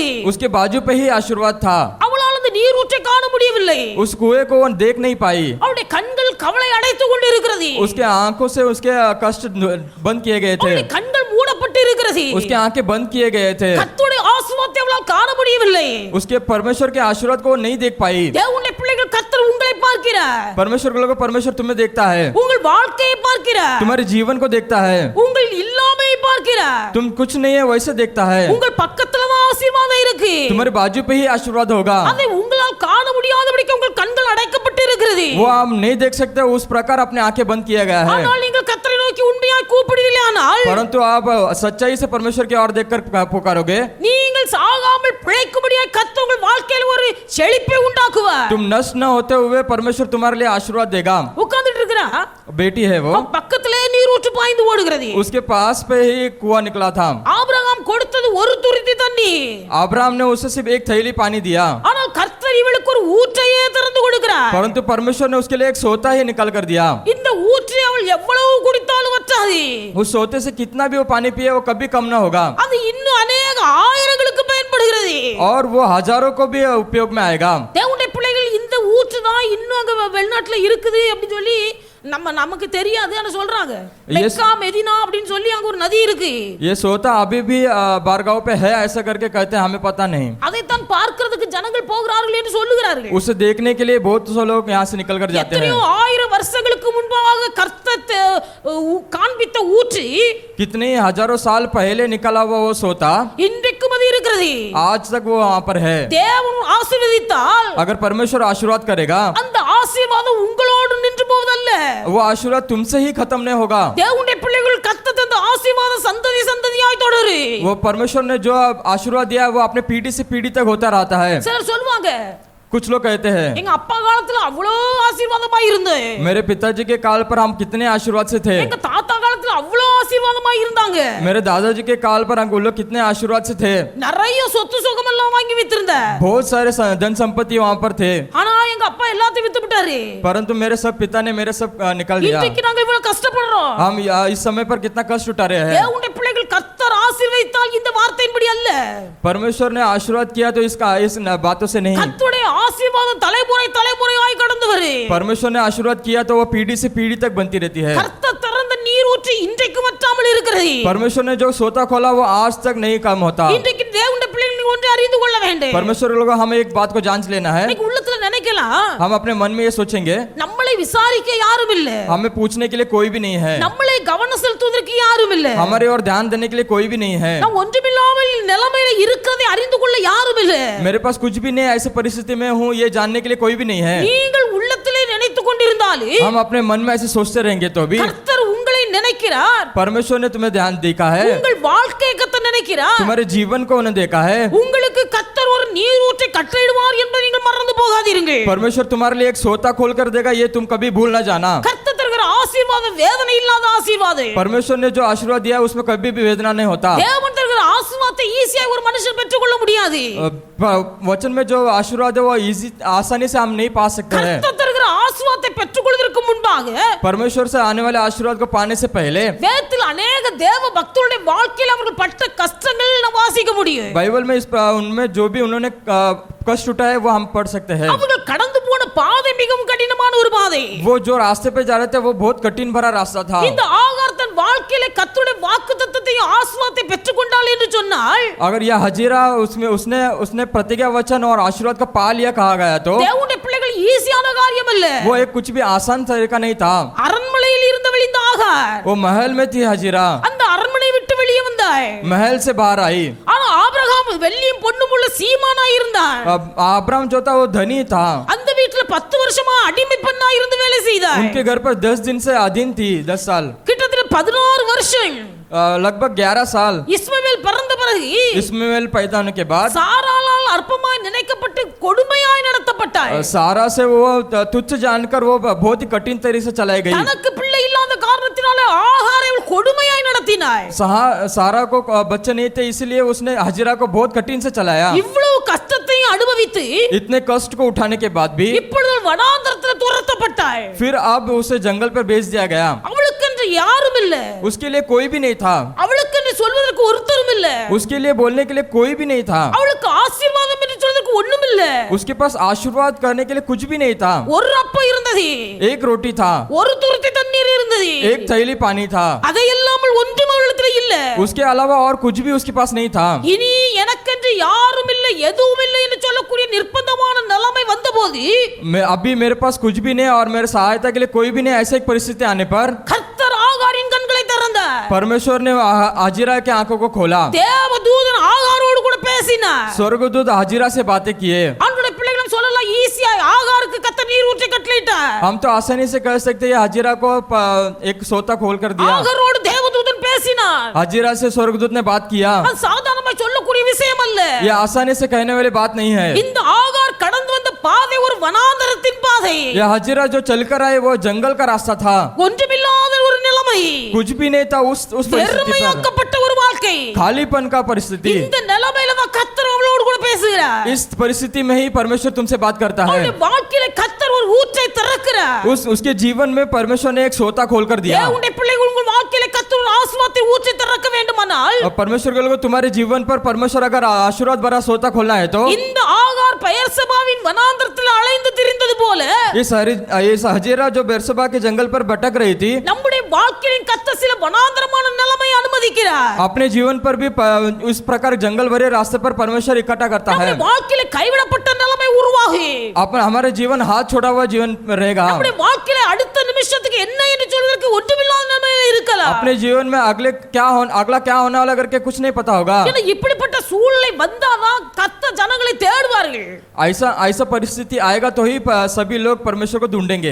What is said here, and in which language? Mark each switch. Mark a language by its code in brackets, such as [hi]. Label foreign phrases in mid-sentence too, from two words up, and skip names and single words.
[hi] उसके बाजू पे ही आशीर्वाद था, [ta] அவளால் அந்த நீரூற்றை காண முடியவில்லை, [hi] उस कुएं को वो देख नहीं पाई, [ta] அவளுடைய கண்கள் கவலை அடைத்து கொண்டிருக்கிறது, [hi] उसके आंखों से उसके कष्ट बंद किए गए थे, [ta] அவளுடைய கண்கள் மூடப்பட்டு இருக்கிறது, [hi] उसके आंखें बंद किए गए थे, [ta] கர்த்தருடைய ஆசீர்வாதத்தை அவளால் காண முடியவில்லை. [hi] उसके परमेश्वर के आशीर्वाद को नहीं देख पाई। [ta] தேவனுடைய பிள்ளைகள் கர்த்தர் உங்களை பார்க்கிறார், [hi] परमेश्वर के लोगों परमेश्वर तुम्हें देखता है, [ta] உங்கள் வாழ்க்கையை பார்க்கிறார், [hi] तुम्हारे जीवन को देखता है, [ta] உங்கள் இல்லாமையை பார்க்கிறார், [hi] तुम कुछ नहीं है वैसे देखता है, [ta] உங்கள் பக்கத்துல தான் ஆசீர்வாதம் இருக்கு, [hi] तुम्हारे बाजू पे ही आशीर्वाद होगा, [ta] அதை உங்களால் காண முடியாதபடிக்கு உங்கள் கண்கள் அடைக்கப்பட்டு இருக்கிறது. [hi] वो आप नहीं देख सकते, उस प्रकार अपने आंखें बंद किया गया है। [ta] ஆனால் நீங்கள் கர்த்தரை நோக்கி உண்மையாய் கூப்பிடுவீர்களானால், [hi] परंतु आप सच्चाई से परमेश्वर की ओर देखकर पुकारोगे, [ta] நீங்கள் சாகாமல் பிழைக்கும்படியாய் கர்த்தர் உங்கள் வாழ்க்கையில் ஒரு செழிப்பை உண்டாக்குவார். [hi] तुम नष्ट न होते हुए परमेश्वर तुम्हारे लिए आशीर्वाद देगा। [ta] உட்கார்ந்துட்டு இருக்கிறா, [hi] बेटी है वो, [ta] அவன் பக்கத்திலே நீரூற்று பாய்ந்து ஓடுகிறது. [hi] उसके पास पे ही कुआं निकला था। [ta] ஆபிரகாம் கொடுத்தது ஒரு துருத்தி தண்ணி, [hi] अब्राहम ने उसे सिर्फ एक थैली पानी दिया, [ta] ஆனால் கர்த்தர் இவளுக்கு ஒரு ஊற்றையே திறந்து கொடுக்கிறார். [hi] परंतु परमेश्वर ने उसके लिए एक सोता ही निकाल कर दिया। [ta] இந்த ஊற்றை அவள் எவ்வளவு குடித்தாலும் வற்றாது, [hi] उस सोते से कितना भी वो पानी पिए वो कभी कम ना होगा, [ta] அது இன்னும் அநேக ஆயிரங்களுக்கு பயன்படுகிறது. [hi] और वो हजारों को भी उपयोग में आएगा। [ta] தேவனுடைய பிள்ளைகள் இந்த ஊற்று தான் இன்னும் அங்க வெளிநாட்டுல இருக்குது அப்படி சொல்லி நமக்கு தெரியாதுன்னு சொல்றாங்க. Yes. மெக்கா மெதினா அப்படின்னு சொல்லி அங்க ஒரு நதி இருக்கு. [hi] ये सोता अभी भी बारगांव पे है ऐसा करके कहते हैं, हमें पता नहीं। [ta] அதைத்தான் பார்க்கிறதுக்கு ஜனங்கள் போகிறார்கள் என்று சொல்லுகிறார்கள். [hi] उसे देखने के लिए बहुत से लोग यहाँ से निकल कर जाते हैं। [ta] எத்தனையோ ஆயிரம் வருஷங்களுக்கு முன்பாக கர்த்தர் காண்பித்த ஊற்று, [hi] कितने हजारों साल पहले निकला हुआ वो सोता [ta] இன்றைக்கும் அது இருக்கிறது. [hi] आज तक वो वहाँ पर है। [ta] தேவன் ஆசீர்வதித்தால் [hi] अगर परमेश्वर आशीर्वाद करेगा, [ta] அந்த ஆசீர்வாதம் உங்களோடு நின்று போவதல்ல. [hi] वो आशीर्वाद तुमसे ही खत्म नहीं होगा। [ta] தேவனுடைய பிள்ளைகள் கர்த்தர் தந்த ஆசீர்வாதம் சந்ததி சந்ததியாய் தொடரு. [hi] वो परमेश्वर ने जो आशीर्वाद दिया है वो अपने पीढ़ी से पीढ़ी तक होता रहता है। [ta] சிலர் சொல்லுவாங்க, [hi] कुछ लोग कहते हैं [ta] எங்க அப்பா காலத்துல அவ்வளோ ஆசீர்வாதமா இருந்தது, [hi] मेरे पिताजी के काल पर हम कितने आशीर्वाद से थे, [ta] எங்க தாத்தா காலத்துல அவ்வளோ ஆசீர்வாதமா இருந்தாங்க, [hi] मेरे दादाजी के काल पर हम लोग कितने आशीर्वाद से थे, [ta] நிறைய சொத்து சுகம் எல்லாம் வாங்கி வித்திருந்த, [hi] बहुत सारे धन संपत्ति वहाँ पर थे, [ta] ஆனா எங்க அப்பா எல்லாத்தையும் வித்து விட்டாரு. [hi] परंतु मेरे सब पिता ने मेरे सब निकाल दिया। [ta] இன்றைக்கு நாங்க இவ்வளவு கஷ்டப்படுறோம். [hi] हम इस समय पर कितना कष्ट उठा रहे हैं। [ta] தேவனுடைய பிள்ளைகள் கர்த்தர் ஆசீர்வதித்தால் இந்த வார்த்தையின்படி அல்ல, [hi] परमेश्वर ने आशीर्वाद किया तो इस बातों से नहीं। [ta] கர்த்தருடைய ஆசீர்வாதம் தலைமுறை தலைமுறையாய் கடந்து வரு. [hi] परमेश्वर ने आशीर्वाद किया तो वो पीढ़ी से पीढ़ी तक बनती रहती है। [ta] கர்த்தர் திறந்த நீர் ஊற்றி இன்றைக்கு வற்றாமல் இருக்கிறது. [hi] परमेश्वर ने जो सोता खोला वो आज तक नहीं कम होता। [ta] இன்றைக்கு தேவனுடைய பிள்ளைகள் ஒன்று அறிந்து கொள்ள வேண்டும். [hi] परमेश्वर लोग हमें एक बात को जांच लेना है। [ta] இன்னைக்கு உள்ளத்துல நினைக்கலாம், [hi] हम अपने मन में ये सोचेंगे [ta] நம்மளை விசாரிக்க யாரும் இல்ல, [hi] हमें पूछने के लिए कोई भी नहीं है, [ta] நம்மளை கவனம் செலுத்துவதற்கு யாரும் இல்ல, [hi] हमारे और ध्यान देने के लिए कोई भी नहीं है, [ta] நான் ஒன்றுமில்லாமல் நிலைமையில இருக்கிறதை அறிந்து கொள்ள யாரும் இல்ல. [hi] मेरे पास कुछ भी नहीं है, ऐसी परिस्थिति में हूँ ये जानने के लिए कोई भी नहीं है। [ta] நீங்கள் உள்ளத்திலே நினைத்து கொண்டிருந்தாலும் [hi] हम अपने मन में ऐसे सोचते रहेंगे तो भी [ta] கர்த்தர் உங்களை நினைக்கிறார். [hi] परमेश्वर ने तुम्हें ध्यान देखा है, [ta] உங்கள் வாழ்க்கையை கர்த்தர் நினைக்கிறார். [hi] तुम्हारे जीवन को उन्हें देखा है। [ta] உங்களுக்கு கர்த்தர் ஒரு நீர் ஊற்றை கட்டளையிடுவார் என்பதை நீங்கள் மறந்து போகாதீர்கள். [hi] परमेश्वर तुम्हारे लिए एक सोता खोल कर देगा, ये तुम कभी भूल ना जाना। [ta] கர்த்தர் தருகிற ஆசீர்வாதம் வேதனை இல்லாத ஆசீர்வாதம். [hi] परमेश्वर ने जो आशीर्वाद दिया है उसमें कभी भी वेदना नहीं होता। [ta] தேவன் தருகிற ஆசீர்வாதத்தை ஈஸியாக ஒரு மனுஷன் பெற்றுக்கொள்ள முடியாது. [hi] वचन में जो आशीर्वाद है वो इजी आसानी से हम नहीं पा सकते हैं। [ta] கர்த்தர் தருகிற ஆசீர்வாதத்தை பெற்றுக்கொள்வதற்கு முன்பாக [hi] परमेश्वर से आने वाले आशीर्वाद को पाने से पहले [ta] வேதத்தில் अनेक தேவ பக்தருடைய வாழ்க்கையில் அவர்கள் பட்ட கஷ்டங்கள் நாம் வாசிக்க முடியும். [hi] बाइबल में उनमें जो भी उन्होंने कष्ट उठाए वो हम पढ़ सकते हैं। [ta] அவர்கள் கடந்து போன பாதை மிகவும் கடினமான ஒரு பாதை. [hi] वो जो रास्ते पे जा रहे थे वो बहुत कठिन भरा रास्ता था। [ta] இந்த ஆகார் தன் வாழ்க்கையில கர்த்தருடைய வாக்குத்தத்தத்தையும் ஆசீர்வாதத்தை பெற்றுக்கொண்டாள் என்று சொன்னால், [hi] अगर यह हजीरा उसमें उसने प्रतिज्ञा वचन और आशीर्वाद का पा लिया कहा गया तो [ta] தேவனுடைய பிள்ளைகள் ஈஸியான காரியம் அல்ல. [hi] वो एक कुछ भी आसान तरीका नहीं था। [ta] அரண்மனையில் இருந்தவள் இந்த ஆகார் [hi] वो महल में थी हजीरा, [ta] அந்த அரண்மனை விட்டு வெளியே வந்தாள். [hi] महल से बाहर आई। [ta] ஆனா ஆபிரகாம் வெள்ளியும் பொன்னும் உள்ள சீமானா இருந்தான். [hi] अब्राहम जो था वो धनी था, [ta] அந்த வீட்டுல 10 வருஷமா அடிமை பெண்ணா இருந்து வேலை செய்தாள். [hi] उनके घर पर 10 दिन से अधीन थी, 10 साल, [ta] கிட்டத்தட்ட 16 வருஷம். [hi] लगभग 11 साल। [ta] இஸ்மவேல் பிறந்த பிறகு [hi] इस्माइल पैदा होने के बाद [ta] சாராளால் அற்பமாய் நினைக்கப்பட்டு கொடுமையாய் நடத்தப்பட்டாள். [hi] सारा से वो तुच्छ जानकर वो बहुत ही कठिन तरीके से चलाई गई। [ta] தனக்கு பிள்ளை இல்லாத காரணத்தினால ஆகாரை அவள் கொடுமையாய் நடத்தினாள். [hi] सारा को बच्चे नहीं थे इसलिए उसने हजीरा को बहुत कठिन से चलाया। [ta] இவ்வளவு கஷ்டத்தையும் அனுபவித்து [hi] इतने कष्ट को उठाने के बाद भी [ta] இப்பொழுது வனாந்தரத்தில் துரத்தப்பட்டாள். [hi] फिर अब उसे जंगल पर भेज दिया गया। [ta] அவளுக்கென்று யாரும் இல்ல, [hi] उसके लिए कोई भी नहीं था, [ta] அவளுக்கென்று சொல்வதற்கு ஒருத்தரும் இல்ல, [hi] उसके लिए बोलने के लिए कोई भी नहीं था, [ta] அவளுக்கு ஆசீர்வாதம் என்று சொல்வதற்கு ஒண்ணும் இல்ல. [hi] उसके पास आशीर्वाद करने के लिए कुछ भी नहीं था। [ta] ஒரு அப்பம் இருந்தது, [hi] एक रोटी था, [ta] ஒரு துருத்தி தண்ணீர் இருந்தது, [hi] एक थैली पानी था, [ta] அதை இல்லாமல் ஒன்றும் அவளிடத்தில் இல்ல. [hi] उसके अलावा और कुछ भी उसके पास नहीं था। [ta] இனி எனக்கென்று யாரும் இல்லை எதுவும் இல்லை என்று சொல்லக்கூடிய நிர்பந்தமான நிலைமை வந்தபோது [hi] अभी मेरे पास कुछ भी नहीं और मेरे सहायता के लिए कोई भी नहीं, ऐसे एक परिस्थिति आने पर [ta] கர்த்தர் ஆகாரின் கண்களை திறந்தார். [hi] परमेश्वर ने हाजिरा के आंखों को खोला। [ta] தேவதூதன் ஆகாரோடு கூட பேசினார். [hi] स्वर्गदूत हाजिरा से बातें किए। [ta] அவனுடைய பிள்ளைகளும் சொல்லலாம், ஈஸியா ஆகாருக்கு கர்த்தர் நீர் ஊற்றி கட்டளையிட்டார். [hi] हम तो आसानी से कह सकते हैं हाजिरा को एक सोता खोल कर दिया। [ta] ஆகாரோடு தேவதூதன் பேசினார். [hi] हाजिरा से स्वर्गदूत ने बात किया। [ta] அது சாதாரணமாய் சொல்லக்கூடிய விஷயம் அல்ல. [hi] ये आसानी से कहने वाली बात नहीं है। [ta] இந்த ஆகார் கடந்து வந்த பாதை ஒரு வனாந்தரத்தின் பாதை. [hi] ये हाजिरा जो चलकर आए वो जंगल का रास्ता था, [ta] ஒன்றுமில்லாத ஒரு நிலைமை, [hi] कुछ भी नहीं था उस परिस्थिति पर, [ta] வெறுமையாக்கப்பட்ட ஒரு வாழ்க்கை. [hi] खालीपन का परिस्थिति। [ta] இந்த நிலைமையில தான் கர்த்தர் அவளோடு கூட பேசுகிறார். [hi] इस परिस्थिति में ही परमेश्वर तुमसे बात करता है। [ta] அவளுடைய வாழ்க்கையில கர்த்தர் ஒரு ஊற்றை திறக்கிறார். [hi] उसके जीवन में परमेश्वर ने एक सोता खोल कर दिया। [ta] தேவனுடைய பிள்ளைகள் உங்கள் வாழ்க்கையில கர்த்தர் ஒரு ஆசீர்வாதத்தை ஊற்றி திறக்க வேண்டுமானால் இருக்குமானால் [hi] और परमेश्वर के लोगों तुम्हारे जीवन पर परमेश्वर अगर आशीर्वाद भरा सोता खोलना है तो [ta] இந்த ஆகார் பெயர்சபாவின் வனாந்தரத்தில் அலைந்து திரிந்தது போல [hi] इस हजेरा जो बेरसबा के जंगल पर भटक रही थी [ta] நம்முடைய வாழ்க்கையின் கர்த்தர் சில வனாந்தரமான நிலைமை அனுமதிக்கிறார். [hi] अपने जीवन पर भी उस प्रकार जंगल भरे रास्ते पर परमेश्वर इकट्ठा करता है. [ta] நம்முடைய வாழ்க்கையில கைவிடப்பட்ட நிலைமை உருவாகி [hi] अपन हमारे जीवन हाथ छोड़ा हुआ जीवन रहेगा. [ta] நம்முடைய வாழ்க்கையில அடுத்த நிமிஷத்துக்கு என்ன என்று சொல்வதற்கு ஒன்றுமில்லாத நிலைமையில இருக்கலாம். [hi] अपने जीवन में अगला क्या होने वाला करके कुछ नहीं पता होगा. [ta] ஏன்னா இப்படிப்பட்ட சூழ்நிலை வந்தாதான் கர்த்தர் ஜனங்களை தேடுவார்கள். [hi] ऐसा परिस्थिति आएगा तो ही सभी लोग परमेश्वर को ढूंढेंगे.